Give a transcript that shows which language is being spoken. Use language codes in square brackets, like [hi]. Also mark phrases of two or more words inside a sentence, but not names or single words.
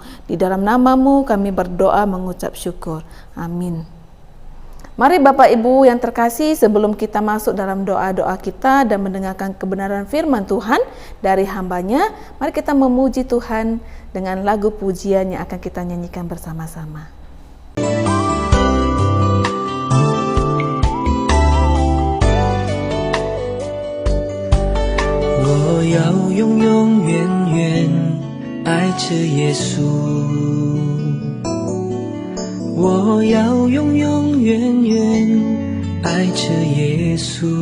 [id] Di dalam nama-Mu kami berdoa mengucap syukur. Amin. Mari Bapak Ibu yang terkasih, sebelum kita masuk dalam doa-doa kita dan mendengarkan kebenaran firman Tuhan dari hamba-Nya, mari kita memuji Tuhan dengan lagu pujian yang akan kita nyanyikan bersama-sama. [zh] 我要永永远远爱着耶稣，我要永永远远爱着耶稣。